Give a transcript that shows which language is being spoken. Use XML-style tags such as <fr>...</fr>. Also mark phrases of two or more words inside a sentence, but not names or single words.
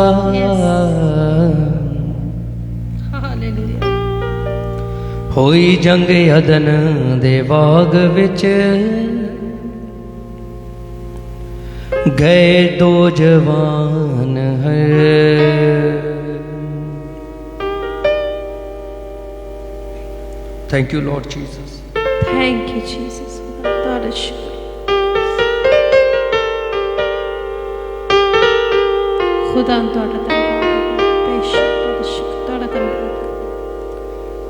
<en>Hallelujah.</en> <pa>ਹੋਈ ਜੰਗ ਅਦਨ ਦੇ ਬਾਗ ਵਿਚ, ਗਏ ਦੋ ਜਵਾਨ ਹੈ।</pa> <en>Thank you Lord Jesus. Thank you, Jesus.</en> <pa>ਤੁਹਾਡਾ ਸ਼ੁਕਰ। ਖੁਦਾ ਤੁਹਾਡਾ ਧੰਨਵਾਦ, ਬੇਸ਼ੱਕ ਤੁਹਾਡਾ ਸ਼ੁਕਰ, ਤੁਹਾਡਾ ਧੰਨਵਾਦ।</pa>